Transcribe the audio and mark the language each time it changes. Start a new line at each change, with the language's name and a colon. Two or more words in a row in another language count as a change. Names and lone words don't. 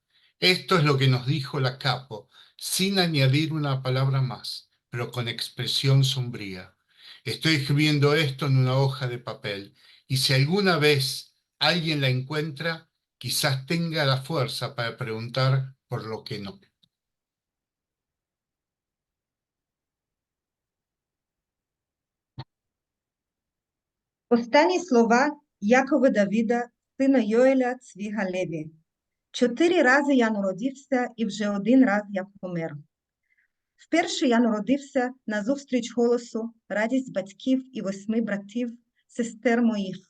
Spanish: Esto es lo que nos dijo la capo, sin añadir una palabra más, pero con expresión sombría. Estoy escribiendo esto en una hoja de papel, y si alguna vez alguien la encuentra, quizás tenga la fuerza para preguntar por lo que no.
Ukrainian: Останні слова Якова Давида, сина Йоеля Цвіга Леві. 4 рази я народився і вже 1 раз я помер. Вперше я народився назустріч голосу, радість батьків і 8 братів, сестер моїх.